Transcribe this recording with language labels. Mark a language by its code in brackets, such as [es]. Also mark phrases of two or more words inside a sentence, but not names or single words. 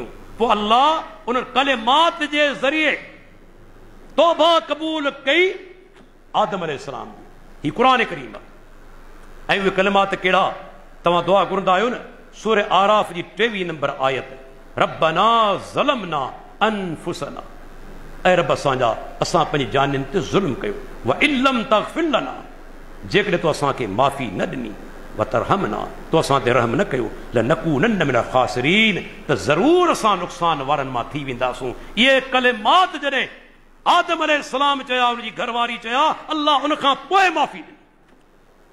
[sd] पोइ अल्लाह उन कलिमात जे ज़रिए तौबा क़बूल कई आदम अलैहिस्सलाम जी। ही क़ुरान करीम आहे। ऐं उहे कलिमात कहिड़ा, तव्हां दुआ घुरंदा आहियो न, सूरह आराफ जी 23 नंबर आयत, [ar] ربنا ظلمنا أنفسنا, [sd] ऐं रब असांजा असां पंहिंजी जानियुनि ते ज़ुल्म कयो, [ar] وإن لم تغفر لنا, [sd] जेकॾहिं तो असांखे माफ़ी न ॾिनी, [ar] وترحمنا, [sd] तो असां ते रहम न कयो, [ar] لنكونن من الخاسرين, [sd] त ज़रूरु असां नुक़सान वारनि मां थी वेंदासूं। इहे कलिमात जॾहिं आदम अलैहिस्सलाम चया, उनजी घरवारी चया, अल्लाह उन खां पोइ माफ़ी ॾिनी।